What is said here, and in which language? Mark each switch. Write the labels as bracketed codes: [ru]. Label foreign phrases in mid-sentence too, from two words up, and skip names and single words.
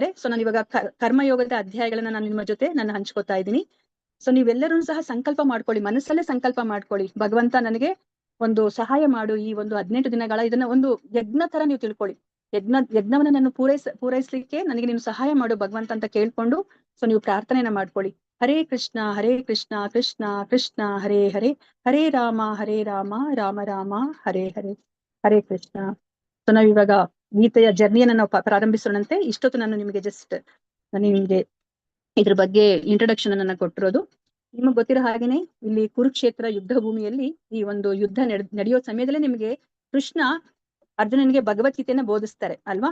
[kn] ಸೊ ನಾನು ಇವಾಗ ಕರ್ಮಯೋಗದ ಅಧ್ಯಾಯಗಳನ್ನ ನಾನು ನಿಮ್ಮ ಜೊತೆ ನಾನು ಹಂಚ್ಕೋತಾ ಇದ್ದೀನಿ. ಸೊ ನೀವೆಲ್ಲರೂ ಸಹ ಸಂಕಲ್ಪ ಮಾಡ್ಕೊಳ್ಳಿ, ಮನಸ್ಸಲ್ಲೇ ಸಂಕಲ್ಪ ಮಾಡ್ಕೊಳ್ಳಿ, ಭಗವಂತ ನನಗೆ ಒಂದು ಸಹಾಯ ಮಾಡು. ಈ ಒಂದು 18 ದಿನಗಳ ಇದನ್ನ ಒಂದು ಯಜ್ಞ ತರ ನೀವು ತಿಳ್ಕೊಳ್ಳಿ. ಯಜ್ಞವನ್ನ ನಾನು ಪೂರೈಸ್ಲಿಕ್ಕೆ ನನಗೆ ನೀನು ಸಹಾಯ ಮಾಡು ಭಗವಂತ ಅಂತ ಕೇಳ್ಕೊಂಡು ಸೊ ನೀವು ಪ್ರಾರ್ಥನೆಯನ್ನ ಮಾಡ್ಕೊಳ್ಳಿ. [sa] ಹರೇ ಕೃಷ್ಣ ಕೃಷ್ಣ ಕೃಷ್ಣ ಹರೇ ಹರೇ, ಹರೇ ರಾಮ ರಾಮ ರಾಮ ಹರೇ ಹರೇ, ಹರೇ ಕೃಷ್ಣ. [kn] ಸೊ ನಾವ್ ಇವಾಗ ಗೀತೆಯ ಜರ್ನಿಯನ್ನ ನಾವು ಪ್ರಾರಂಭಿಸೋಣಂತೆ. ಇಷ್ಟೊತ್ತು ನಾನು ನಿಮಗೆ ನಿಮ್ಗೆ ಇದ್ರ ಬಗ್ಗೆ ಇಂಟ್ರೊಡಕ್ಷನ್ ಅನ್ನ ಕೊಟ್ಟಿರೋದು. ನಿಮಗ್ ಗೊತ್ತಿರೋ ಹಾಗೇನೆ ಇಲ್ಲಿ ಕುರುಕ್ಷೇತ್ರ ಯುದ್ಧ ಭೂಮಿಯಲ್ಲಿ ಈ ಒಂದು ಯುದ್ಧ ನಡೆಯೋ ಸಮಯದಲ್ಲೇ ನಿಮಗೆ ಕೃಷ್ಣ ಅರ್ಜುನನಿಗೆ ಭಗವದ್ಗೀತೆಯನ್ನ ಬೋಧಿಸ್ತಾರೆ ಅಲ್ವಾ?